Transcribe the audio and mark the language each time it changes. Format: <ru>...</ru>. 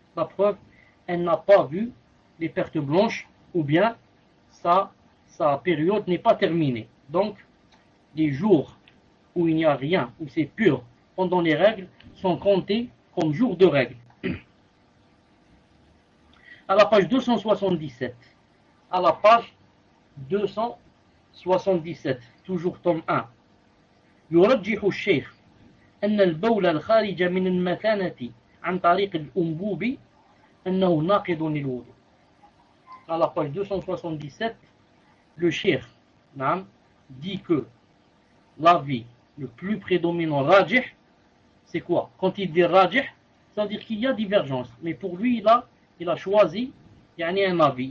<fr>La preuve, elle n'a pas vu les pertes blanches, ou bien sa période n'est pas terminée. Donc, les jours où il n'y a rien, où c'est pur, pendant les règles, sont comptés comme jours de règles.</fr> <ar>À la page 277, à la page 277, toujours tome 1, يرجح الشيخ أن البول الخارج من المثانة عن طريق الأنبوب أنه ناقض للوضوء.</ar> <fr>À la page 277, le cheikh, n'am, dit que l'avis le plus prédominant, rajih, c'est quoi? Quand il dit rajih, c'est-à-dire qu'il y a divergence. Mais pour lui, là, il a choisi, il y a un avis.</fr>